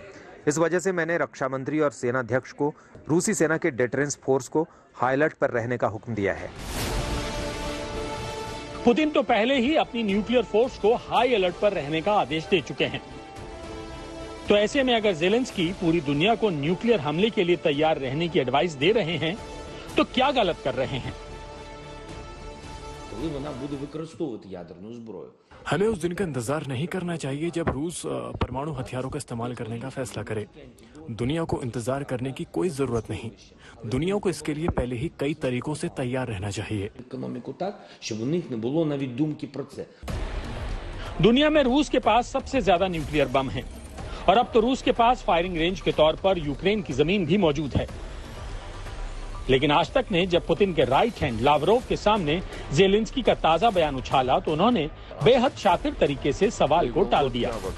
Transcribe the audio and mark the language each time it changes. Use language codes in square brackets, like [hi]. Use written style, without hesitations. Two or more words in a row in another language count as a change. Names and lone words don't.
[hi] इस वजह से मैंने रक्षा मंत्री और सेनाध्यक्ष को रूसी सेना के [en] deterrence force [hi] को [en] high alert [hi] पर रहने का हुक्म दिया है। पुतिन तो पहले ही अपनी [en] nuclear force [hi] को [en] high alert [hi] पर रहने का आदेश दे चुके हैं। तो ऐसे में अगर ज़ेलेंस्की पूरी दुनिया को न्यूक्लियर हमले के लिए तैयार रहने की एडवाइस दे रहे हैं तो क्या गलत कर रहे हैं? [uk] коли вона буде використовувати ядерну зброю. [hi] हमें उस दिन का इंतजार नहीं करना चाहिए जब रूस परमाणु हथियारों का इस्तेमाल करने का फैसला करे। दुनिया को इंतजार करने की कोई जरूरत नहीं। दुनिया को इसके लिए पहले ही कई तरीकों से तैयार रहना चाहिए। [uk] Економіку так, щоб у них не було навіть думки про це. [hi] दुनिया में रूस के पास सबसे ज्यादा न्यूक्लियर बम हैं और अब तो रूस के पास [en] firing range [hi] के तौर पर यूक्रेन की जमीन भी मौजूद है। लेकिन आज तक ने जब पुतिन के [en] right hand [hi] लावरोव के सामने ज़ेलेंस्की का ताजा बयान उछाला तो उन्होंने बेहद शातिर तरीके से सवाल को टाल दिया।